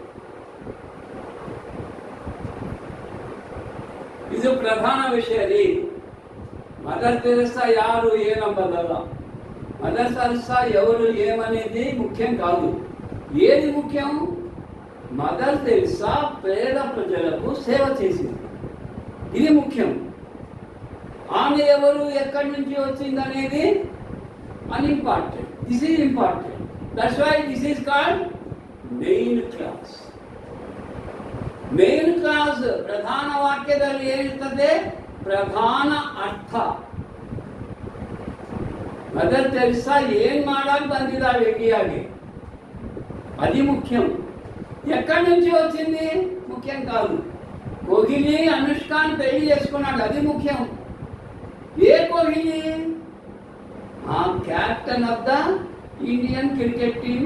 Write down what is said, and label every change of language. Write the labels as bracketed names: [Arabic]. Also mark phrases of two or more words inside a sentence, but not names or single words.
[Kannada] ಇದು ಪ್ರಧಾನ ವಿಷಯ ರೀ. [Telugu] మదర్ తెరెసా [Kannada] ಯಾರು ಏನಂಬದಲ, [Telugu] మదర్ తెరెసా ఎవరు ఏమనేది ముఖ్యం కాదు. ఏది ముఖ్యం? మదర్ తెరెసా పేద ప్రజలకు సేవ చేసింది, ఇది ముఖ్యం. ఆమె ఎవరు, ఎక్కడి నుంచి వచ్చింది అనేది అన్ఇంపార్టెంట్. [English] This is important. That's why this is called main clause. main clause [Kannada] ಪ್ರಧಾನ ವಾಕ್ಯದಲ್ಲಿ ಏನಿರ್ತದೆ? ಪ್ರಧಾನ ಅರ್ಥ. ಮದರ್ ತೆರೆಸಾ ಏನ್ ಮಾಡಕ್ ಬಂದಿದ್ದಾಳೆ ಇಂಡಿಯಾಗೆ, [Telugu] అది ముఖ్యం. ఎక్కడి నుంచి వచ్చింది ముఖ్యం కాదు. కోహ్లీ అనుష్కాన్ పెళ్లి చేసుకున్నాడు, అది ముఖ్యం. [English] ఏ కోహ్లీ? captain of the Indian cricket team.